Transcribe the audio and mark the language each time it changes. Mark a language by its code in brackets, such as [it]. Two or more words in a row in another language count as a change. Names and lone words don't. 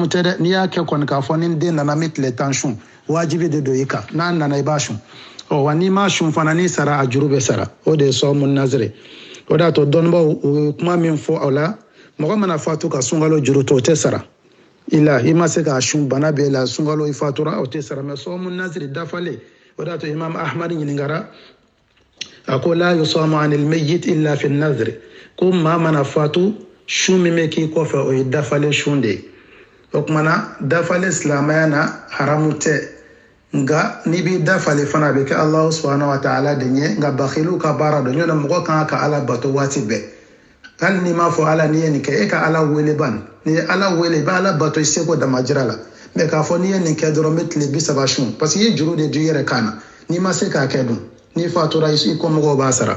[bm] tɛ dɛ n'i y'a kɛ kɔni k'a fɔ ni den nana mi tile 10 sun wajibi de don i kan n'a nana i b'a sun wa n'i ma sun fana n'i sara a juru bɛ sara o de ye sɔmu nazire o de y'a to dɔnnibaw o ye kuma min fɔ aw la mɔgɔ mana fatu ka sunkalo juru to o tɛ sara i ma se k'a sun bana b'e la sunkalo i fatura o tɛ sara mɛ sɔmu nazire dafalen o de y'a to imam ahmad ɲininkara a ko [ar] لا يصام عن الميت إلا في نذر [bm] ko maa mana fatu sun min bɛ k'i kɔfɛ o ye dafalen sun de ye o kumana dafalen silamɛya na haramu tɛ nka n'i b'i dafale fana a bɛ kɛ alahu [ar] سبحانه وتعالى [bm] de ɲɛ nka bakhiliw ka baara don ɲɔna mɔgɔ kan ka ala bato waati bɛɛ hali n'i m'a fɔ ala n'i ye nin kɛ e ka ala wele ban n'i ye ala wele i bɛ ala bato i seko damajira la mɛ k'a fɔ n'i ye nin kɛ dɔrɔn n bɛ tile 30 sun [fr] parce que [bm] i ye juru de di i yɛrɛ kan na n'i ma se k'a kɛ dun n'i fatura i kɔmɔgɔw b'a